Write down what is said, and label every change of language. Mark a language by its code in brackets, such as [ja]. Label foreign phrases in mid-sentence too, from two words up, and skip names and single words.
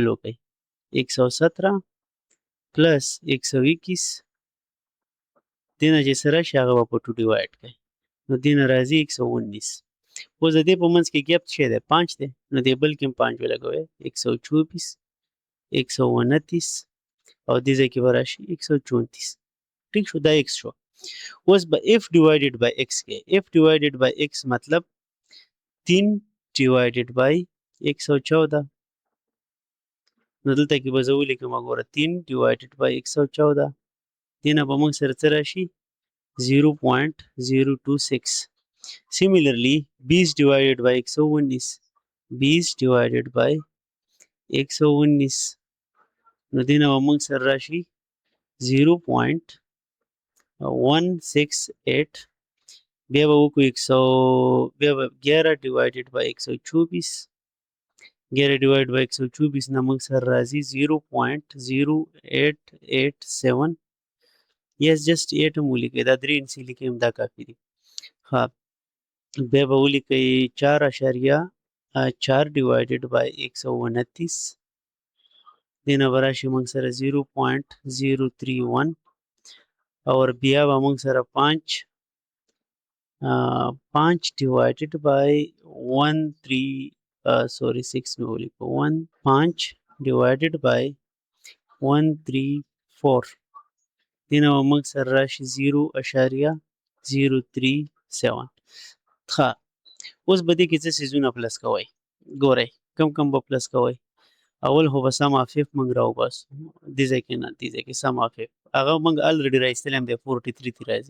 [ps] وکړئ 117 پلس 121 دینه چې سره شي هغه به په 2 ډیوایډ کړئ نو دینه راځي 119 اوس د دې په منځ کې ګیپ څه دی 5 دی نو دې بل کې هم 5 ولګوئ 124 129 او دې ځای کې به راشي 134 ٹھیک شو دا x شو اوس به [en] f divided by x [ps] کې [en] f divided by x [ps] مطلب [en] 3 divided by 114 [ps] نو دلته کې به زه ولیکم وګوره [en] 3 divided by 114 [ps] دینه به موږ سره څه راشي 0.026 [en] similarly 20 divided by 119 20 divided by 119 [ps] نو دینه به موږ سره راشي 0.168 بیا به وکړو [en] 11 divided by 124 11 divided by 124 [ps] نه موږ سره راځي 0.0887 [en] yes just 8 [ps] هم ولیکئ دا 3 انسي لیکئ هم دا کافي دي ها بیا به ولیکئ [en] 4.4 divided by 129 [ps] دینه به راشي موږ سره 0.031 और بیا به موږ سره [en] 5 divided by 6 [ps] مې ولیکو [en] 5 divided by 134 [ps] دینه به موږ سره راشي 0.037 ښه اوس به دې کې څه څیزونه پلس کوئ ګورئ کم به پلس کوئ اول خو به [en] sum f f [ps] موږ راوباسو دې ځای کې نه دې ځای کې [en] sum f f [ps] هغه موږ الریډي راایستلی هم دی 43 تی راځي.